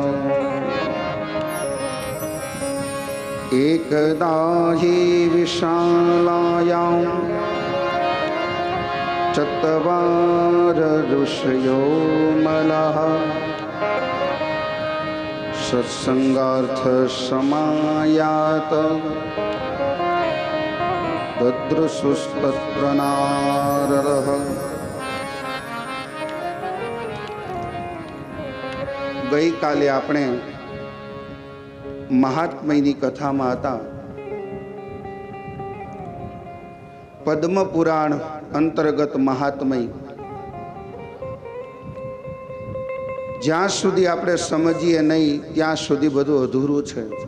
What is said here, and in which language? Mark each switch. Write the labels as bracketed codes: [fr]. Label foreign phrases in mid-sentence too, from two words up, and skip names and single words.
[sa] एकदा हि विशालायां चत्वार ऋषयो मलः सत्संगार्थ समायात ददृशुस्तत्र नारदः। [gu] ગઈ કાલે આપણે મહાત્મયની કથામાં હતા। પદ્મ પુરાણ અંતર્ગત મહાત્મય જ્યાં સુધી આપણે સમજીએ નહીં ત્યાં સુધી બધું અધૂરું છે।